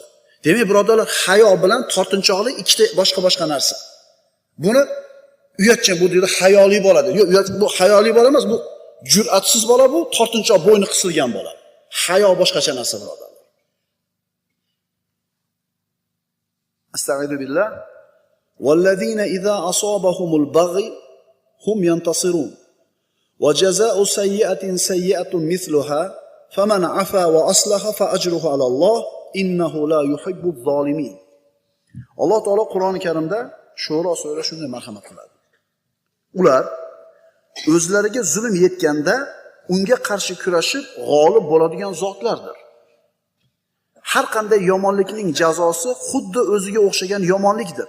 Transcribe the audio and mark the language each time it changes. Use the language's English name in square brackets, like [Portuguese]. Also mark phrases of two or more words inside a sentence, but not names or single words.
[Uzbek] Demak, birodarlar, hayo bilan tortinchoqlik ikkita boshqa narsa. Buni uyatchan bu deydi, hayoli bo'ladi. Yo'q, bu hayoli bola emas, bu jur'atsiz bola, bu tortinchoq, bo'yni qisilgan bola. Hayo boshqacha narsa, birodarlar. [Arabic] أستغفر بالله. والذين إذا أصابهم البغي هم ينتصرون. وجزاء سيئة سيئة مثلها فمن عفا وأصلح فأجره على الله إنه لا يحب الظالمين. [Uzbek] Alloh taolo Qur'oni Karimda Shura surasida shunday marhamat qiladi. Ular o'zlariga zulm yetganda unga qarshi kurashib g'olib bo'ladigan zotlardir. Har qanday yomonlikning jazosi xuddi o'ziga o'xshagan yomonlikdir.